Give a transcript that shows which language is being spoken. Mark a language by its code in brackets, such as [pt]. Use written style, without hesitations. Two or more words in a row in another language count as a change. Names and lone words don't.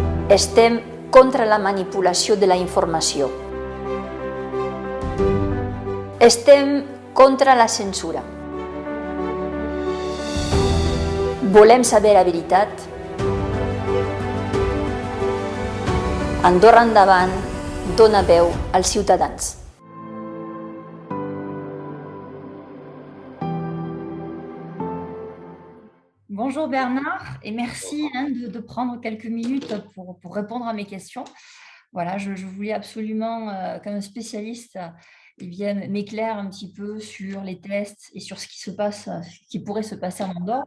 [ca] Estem contra la manipulació de la informació. Estem contra la censura. Volem saber la veritat. Andorra Endavant dona veu als ciutadans. [fr] Bonjour Bernard et merci de prendre quelques minutes pour répondre à mes questions. Voilà, je voulais absolument, comme spécialiste, m'éclairer un petit peu sur les tests et sur ce qui se passe, ce qui pourrait se passer en Andorre.